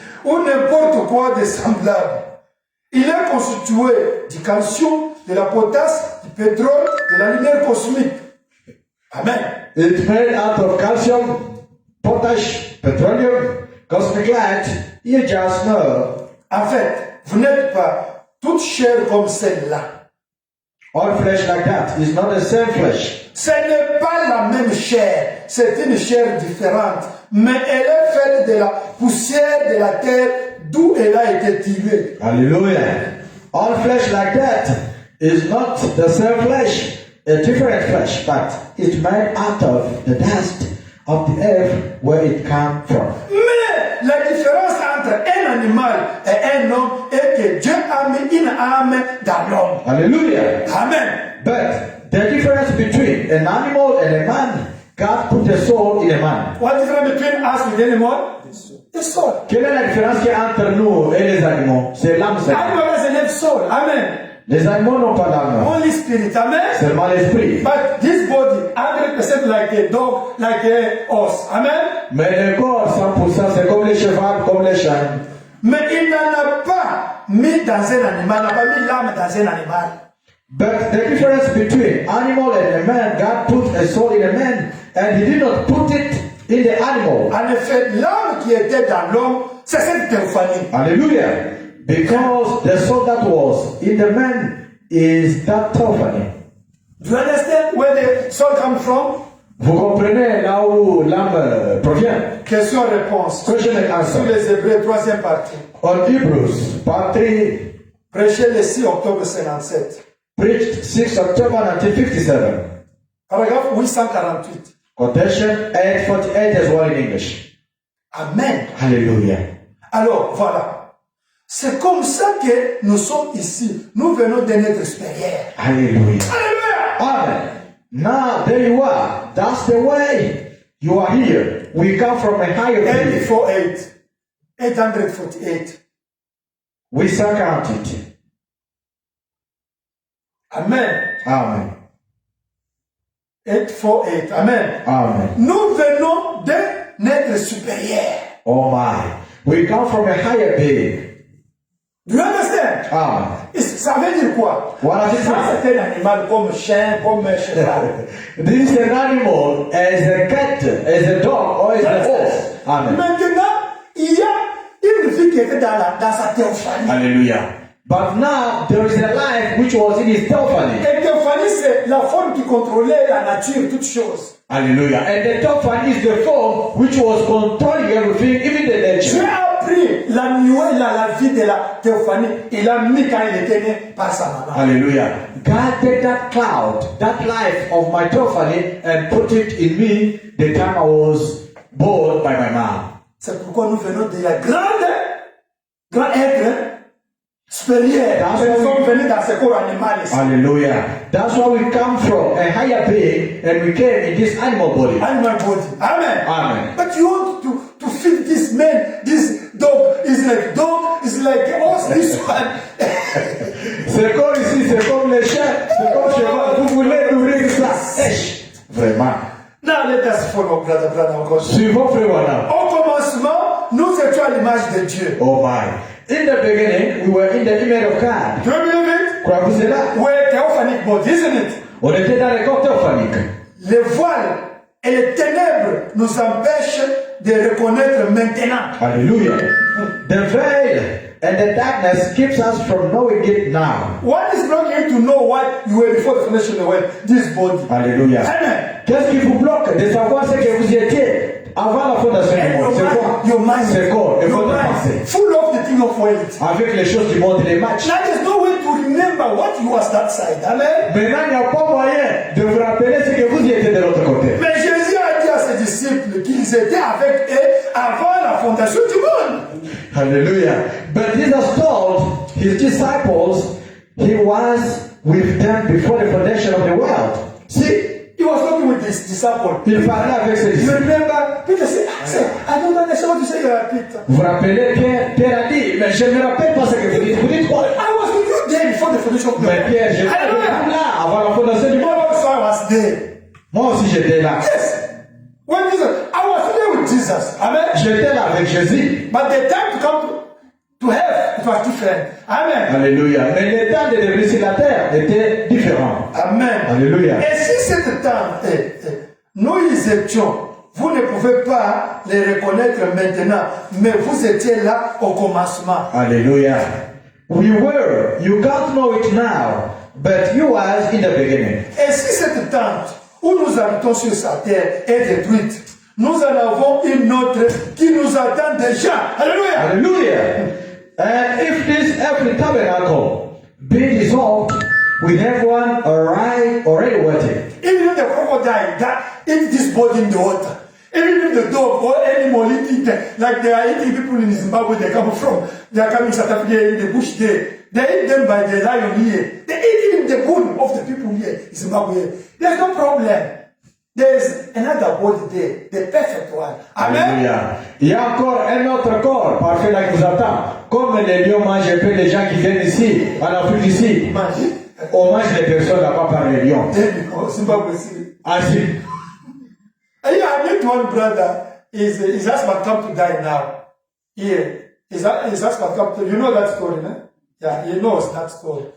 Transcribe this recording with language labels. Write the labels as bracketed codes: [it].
[fr] Ou n'importe quoi de semblable. Il est constitué du calcium, de la potasse, du pétrole, de la lumière cosmique. Amen. [en] It's made out of calcium, potash, petroleum, cosmic light. You just know. [fr] En fait, vous n'êtes pas toute chair comme celle-là. [en] All flesh like that is not the same flesh. [fr] Ce n'est pas la même chair. C'est une chair différente. Mais elle est faite de la poussière de la terre d'où elle a été tirée. Hallelujah. [en] All flesh like that is not the same flesh, a different flesh, but it's made out of the dust of the earth where it came from. [fr] Mais la différence entre un animal et un homme est que Dieu a mis une âme dans l'homme. Hallelujah. Amen. [en] But the difference between an animal and a man, God put a soul in a man. What is the difference between us and animal? The soul. [fr] Quelle est la différence qu'il y a entre nous et les animaux? C'est l'âme seule. [en] Animal doesn't have soul. Amen. [fr] Les animaux n'ont pas d'âme, [en] Only spirit. Amen. [fr] seulement l'esprit. [en] But this body, 100% like a dog, like a horse. Amen. [fr] Mais le corps, 100%, c'est comme les chevaux, comme les chiens. Mais il n'en a pas mis dans un animal, n'a pas mis l'âme dans un animal. [en] But the difference between animal and a man, God put a soul in a man, and He did not put it in the animal. [fr] En effet, l'âme qui était dans l'homme, c'est cette théophanie. Hallelujah. [en] Because the soul that was in the man is that theophany. Do you understand where the soul comes from? [fr] Vous comprenez là où l'âme provient? Question-réponse. [en] Question and [fr] Sur [en] answer. [fr] les Hébreux, troisième partie. [en] On Hebrews, part 3, [fr] Prêché le 6 octobre 57. [en] preached 6 October 1957. [fr] Paragraphe 848. [en] Quotation 848 as well in English. Amen. Hallelujah. [fr] Alors, voilà. C'est comme ça que nous sommes ici. Nous venons de notre supérieur. Hallelujah. Alléluia. [en] Amen. Now, there you are. That's the way you are here. We come from a higher place. 848. 848. We count it. Amen. Amen. 848. Amen. Amen. [fr] Nous venons de notre supérieur. [en] Oh my. We come from a higher being. Do you understand? Amen. [fr] Ça veut dire quoi? [en] What does it [fr] Ça, [en] mean? [fr] c'est un animal comme chien, comme cheval. [en] This is an animal as a cat, as a dog, or as a horse. Amen. [fr] Maintenant, il y a une vie qui était dans sa théophanie. Hallelujah. [en] But now there is a life which was in his theophany. [fr] Et théophanie, c'est la forme qui contrôlait la nature, toutes choses. Hallelujah. [en] And the theophany is the form which was controlling everything, even the [fr] Dieu [en] nature. [fr] a pris la vie de la théophanie, il l'a mis quand il était né par sa maman. Hallelujah. [en] God take that cloud, that life of my theophany, and put it in me the time I was born by my mom. [fr] C'est pourquoi nous venons de la grand être supérieur. Nous sommes venus dans ce corps animal ici. Hallelujah. [en] That's why we come from a higher being and we came in this animal body. Animal body. Amen. Amen. But you want to feed this man, this dog is like horse, this one. [fr] C'est comme ici, c'est comme les chiens, c'est comme cheval. Vous voulez nourrir ça? Esh. Vraiment. [en] Now let us follow brother encore. [fr] Suivons frère Branham. Au commencement, nous étions à l'image de Dieu. [en] Oh my. In the beginning, we were in the image of God. Do you believe it? [fr] Croyez-vous cela? [en] We're theophanic body, isn't it? [fr] On était dans le corps théophanique. Les voiles et les ténèbres nous empêchent de reconnaître maintenant. Hallelujah. [en] The veil and the darkness keeps us from knowing it now. What is blocking you to know what you were before the foundation of the world? This body. Alléluia. Amen. [fr] Qu'est-ce qui vous bloque de savoir ce que vous étiez avant la fondation du monde? C'est quoi? [en] Your mind. [fr] C'est corps et [en] Your [fr] votre [en] mind. [fr] pensée. [en] Full of the thing of world. [fr] Avec les choses du monde et les matchs. [en] Now there's no way to remember what you was that side. Amen. [fr] Maintenant, il n'y a pas moyen de vous rappeler ce que vous étiez de l'autre côté. Mais Jésus a dit à ses disciples qu'ils étaient avec eux avant la fondation du monde. Hallelujah. [en] But Jesus told his disciples he was with them before the foundation of the world. See, he was talking with his disciples. [fr] Il parlait avec ses [en] You [fr] disciples. [en] remember? Peter said, I don't understand what you say, Peter. [fr] Vous vous rappelez, Pierre a dit, mais je ne me rappelle pas ce que vous dites. Vous dites quoi? [en] I was with you there before the foundation of the [fr] Mais [en] world. [fr] Pierre, j'étais avec vous là, avant la fondation du monde. [en] Also, I was there. [fr] Moi aussi, j'étais là. [en] Yes. When Jesus, I was there with Jesus. Amen. [fr] J'étais là avec Jésus. [en] But the time to come to heaven, it was different. Amen. Alléluia. [fr] Mais le temps de devenir sur la terre était différent. Amen. Alléluia. Et si cette temps, nous y étions, vous ne pouvez pas les reconnaître maintenant, mais vous étiez là au commencement. [en] Alléluia. We were. You can't know it now, but you was in the beginning. [fr] Et si cette tente où nous habitons sur sa terre est détruite, nous en avons une autre qui nous attend déjà. Alléluia. Hallelujah. [en] And if this earthly tabernacle be dissolved, we have one already waiting. Even if the crocodile that eat this body in the water, even if the dog or animal eat it, like they are eating people in Zimbabwe, they come from, they are coming South Africa in the bush there. They eat them by the lion here. They eat even the bone of the people here in Zimbabwe. There's no problem. There's another body there, the perfect one. Amen. Alléluia. [fr] Il y a encore un autre corps parfait là qui vous attend. Comme les lions mangent un peu les gens qui viennent ici, en Afrique ici. [en] Imagine. [fr] On mange les personnes là-bas par les lions. [en] Then because Zimbabwe City. [fr] Ainsi. [en] And yeah, I met one brother. His husband come to die now. Here, his husband come to. You know that story, man? Yeah, he knows that story.